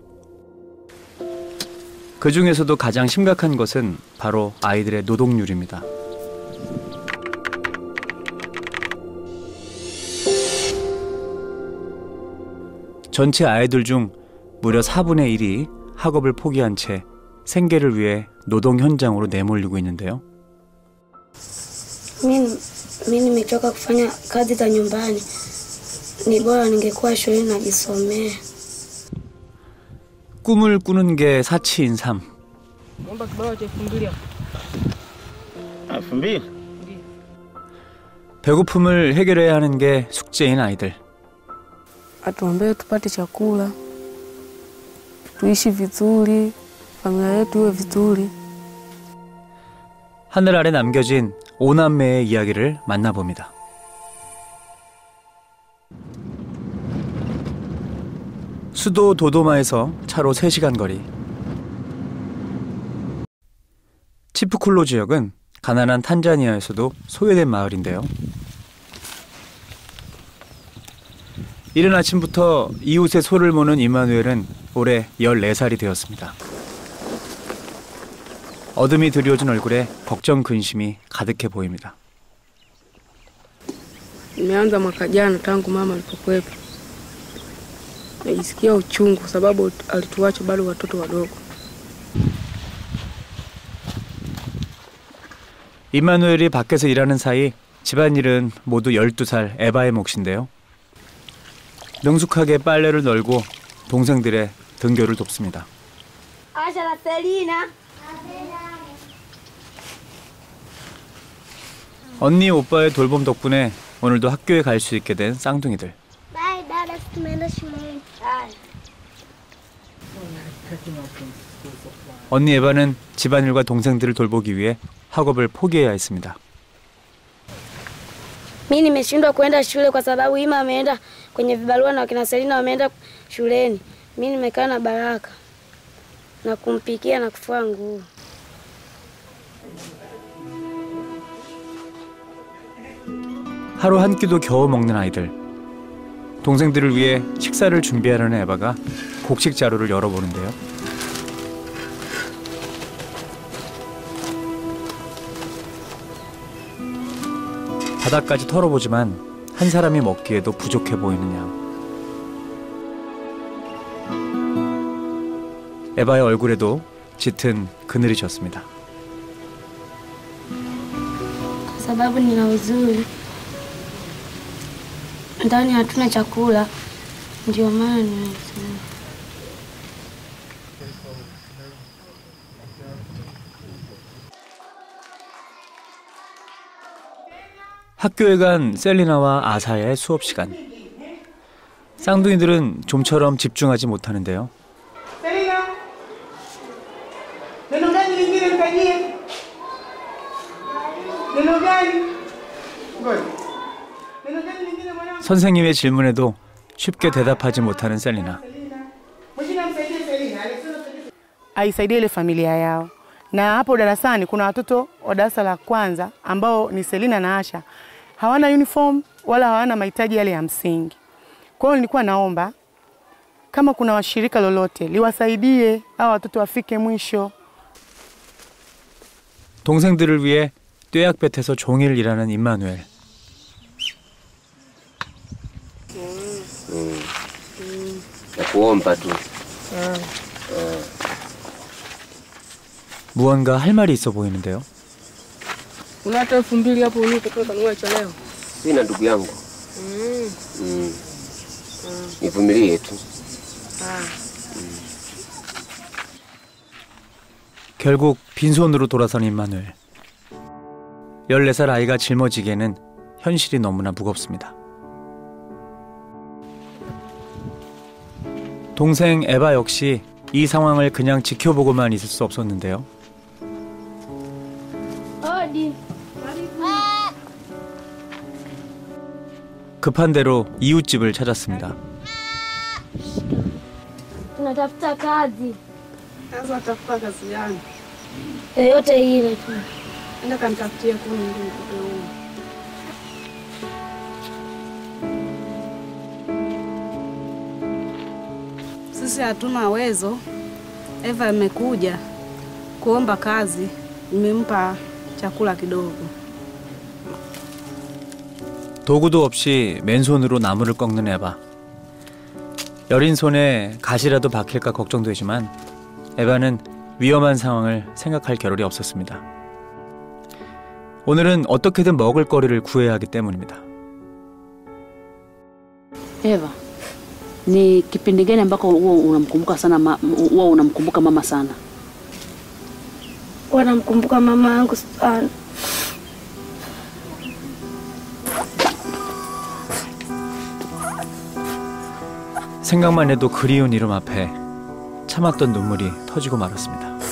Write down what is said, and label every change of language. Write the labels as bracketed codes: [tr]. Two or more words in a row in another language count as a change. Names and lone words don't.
[ko] 그 중에서도 가장 심각한 것은 바로 아이들의 노동률입니다. 전체 아이들 중 무려 4분의 1이 학업을 포기한 채 생계를 위해 노동 현장으로 내몰리고 있는데요. [sw] Mimi nimechoka kufanya kazi za nyumbani. Ni bora ningekuwa shuleni najisomea. [ko] 꿈을 꾸는 게 사치인 삶. 배고픔을 해결해야 하는 게 숙제인 아이들. [sw] Atuombee tupate chakula, tuishi vizuri, familia yetu iwe vizuri. [ko] 하늘 아래 남겨진 5남매의 이야기를 만나봅니다. 수도 도도마에서 차로 3시간 거리. 치프쿨로 지역은 가난한 탄자니아에서도 소외된 마을인데요. 이른 아침부터 이웃의 소를 모는 이마누엘은 올해 14살이 되었습니다. 어둠이 드리워진 얼굴에 걱정 근심이 가득해 보입니다. [sw] Nimeanza mwaka jana tangu mama alipokuwepo. Najisikia uchungu kwa sababu alituacha bado watoto wadogo. [ko] 이마누엘이 밖에서 일하는 사이 집안일은 모두 12살 에바의 몫인데요. 능숙하게 빨래를 널고 동생들의 등교를 돕습니다. 언니 오빠의 돌봄 덕분에 오늘도 학교에 갈 수 있게 된 쌍둥이들. 언니 에바는 집안일과 동생들을 돌보기 위해 학업을 포기해야 했습니다. [sw] Mimi nimeshindwa kwenda shule kwa sababu Ima ameenda kwenye vibarua na wakina Selina wameenda shuleni. Mimi nimekaa na Baraka na kumpikia na kufua nguo. [ko] 하루 한 끼도 겨우 먹는 아이들. 동생들을 위해 식사를 준비하려는 에바가 곡식 자루를 열어보는데요. 바닥까지 털어보지만 한 사람이 먹기에도 부족해 보이는 양. 에바의 얼굴에도 짙은 그늘이 졌습니다. [sw] Sababu nina huzuni. Ndani hatuna chakula. Ndio maana nina huzuni. [ko] 학교에 간 셀리나와 아사야의 수업 시간. 쌍둥이들은 좀처럼 집중하지 못하는데요. 선생님의 질문에도 쉽게 대답하지 못하는 셀리나. [sw] Aisaidie ile familia yao. Na hapo darasani kuna watoto wa darasa la kwanza ambao ni Selina na Asha. Hawana uniform wala hawana mahitaji yale ya msingi. Kwa hiyo nilikuwa naomba kama kuna washirika lolote liwasaidie hao watoto wafike mwisho. [ko] 동생들을 위해 뙤약볕에서 종일 일하는 임마누엘. [sw] kuomba tu. [ko] 무언가 할 말이 있어 보이는데요. [sw] Kuna hata 2000 hapo ulipotoka kanunua cha leo. Sina ndugu yangu. Nivumilie tu. [ko] 결국 빈손으로 돌아선 임마누엘. 14살 아이가 짊어지기에는 현실이 너무나 무겁습니다. 동생 에바 역시 이 상황을 그냥 지켜보고만 있을 수 없었는데요. 급한 대로 이웃집을 찾았습니다. [sw] Tunatafuta kazi. Sasa tafuta kazi gani? Yoyote ile tu. Nenda kanitafutie kuni ndio nikupe huo. Sisi hatuna uwezo. Eva amekuja kuomba kazi, nimempa chakula kidogo. [ko] 도구도 없이 맨손으로 나무를 꺾는 에바. 여린 손에 가시라도 박힐까 걱정되지만 에바는 위험한 상황을 생각할 겨를이 없었습니다. 오늘은 어떻게든 먹을 거리를 구해야 하기 때문입니다. [sw] Eva, ni kipindi gani ambako unamkumbuka sana unamkumbuka mama sana? Wanamkumbuka mama yangu sana. [ko] 생각만 해도 그리운 이름 앞에 참았던 눈물이 터지고 말았습니다.